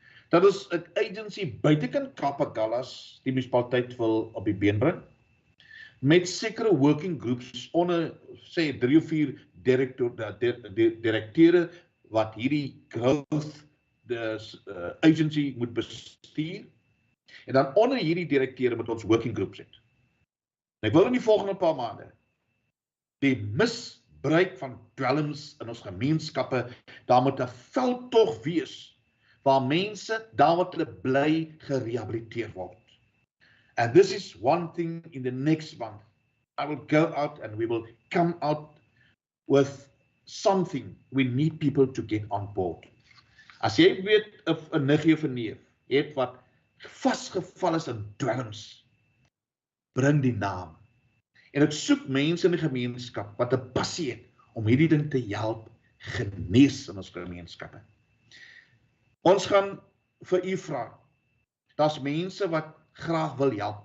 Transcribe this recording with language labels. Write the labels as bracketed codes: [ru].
[af] Dat is 'n agency buitekant Kapagallas, die munisipaliteit wil op die been bring, met sekere working groups onder, sê 3 of 4 direkteure wat hierdie growth agency moet bestuur, en dan onder hierdie direkteure moet ons working groups het. En ek wil in die volgende paar maande die misbruik van dwelms in ons gemeenskappe, daar moet 'n veldtog wees waar mense daar wat hulle bly gerehabiliteer word. [en] And this is one thing in the next month. I will go out and we will come out with something. We need people to get on board. [af] As jy weet of 'n niggie of 'n neef het wat vasgeval is in dwelms, bring die naam. En ek soek mense in die gemeenskap wat 'n passie het om hierdie ding te help genees in ons gemeenskappe. Ons gaan vir u vra. Daar's mense wat graag wil help.